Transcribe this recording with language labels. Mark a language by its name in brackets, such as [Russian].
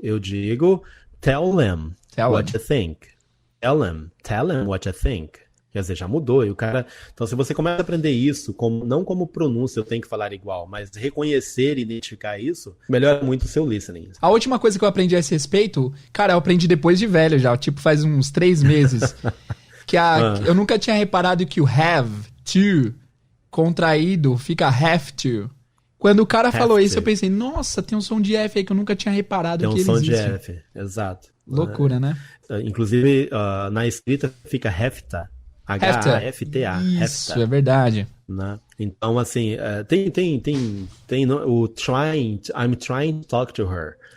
[Portuguese] Eu digo [English] tell them what you think. Tell them what you think. [Portuguese] Quer dizer, já mudou. E o cara... Então, se você começa a aprender isso, não como pronúncia eu tenho que falar igual, mas reconhecer e identificar isso, melhora muito o seu listening. A última coisa que eu aprendi a esse respeito, cara, eu aprendi depois de velho já, faz uns 3 meses, que eu nunca tinha reparado que o have to contraído fica have to. Quando o cara falou isso, eu pensei, nossa, tem um som de F aí que eu nunca tinha reparado que ele existe. Tem um som de F, exato. Loucura, né? Inclusive, na escrita fica hefta. H-A-F-T-A. Isso, hefta. É verdade. Né? Então, assim, tem o [English] trying, I'm trying to talk to her.